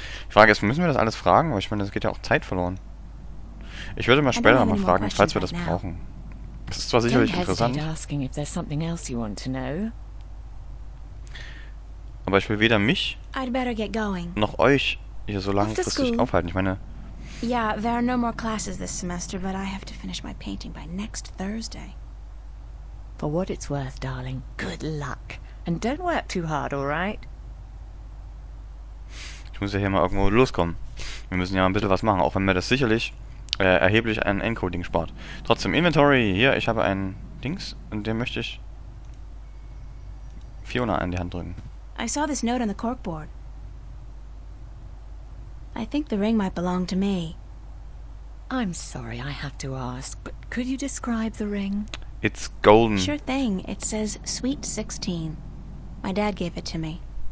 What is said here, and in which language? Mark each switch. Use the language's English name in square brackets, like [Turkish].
[German] Die Frage ist, müssen wir das alles fragen? Aber ich meine, das geht ja auch Zeit verloren. Ich würde mal später mal fragen, falls wir das brauchen. Das ist zwar sicherlich interessant, aber ich will weder mich noch euch hier so langfristig aufhalten. Ich meine... [English] Yeah, there are no more classes this semester, but I have to finish my painting by next Thursday. For what it's worth, darling, good luck. And don't work too hard, all right? [German] Ich muss ja hier mal irgendwo loskommen. Wir müssen ja ein bisschen was machen, auch wenn mir das sicherlich erheblich an Encoding spart. Trotzdem, Inventory. Hier, ich habe einen Dings und den möchte ich Fiona an die Hand drücken. [English] I saw this note on the corkboard. I think the ring might belong to me. I'm sorry I have to ask, but could you describe the ring? It's golden. Sure thing. It says Sweet 16. My dad gave it to me.